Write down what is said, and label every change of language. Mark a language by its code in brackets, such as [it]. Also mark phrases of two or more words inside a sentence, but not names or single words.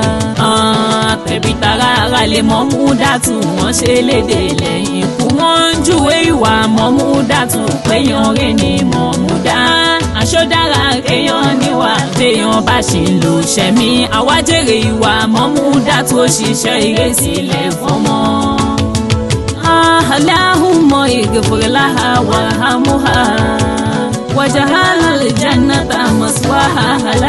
[yo] tẹ̀bítàrà rálẹ̀ Mọ́múdátù wọ́n ṣẹlẹ́dẹ lẹ́yìn ikú wọ́n ń júwe ìwà Mọ́múdátù péyàn rẹ̀ ní Mọ̀múdá àṣọdára kéèyàn níwà téèyàn bá ṣì ń lò ṣẹ̀mí àwájèrè ìwà Mọ́múdátù ó ṣiṣẹ́ ìrẹsílẹ̀ fọ́mọ. [ar] اللهم اغفر لها وارحمها واجعل الجنة مثواها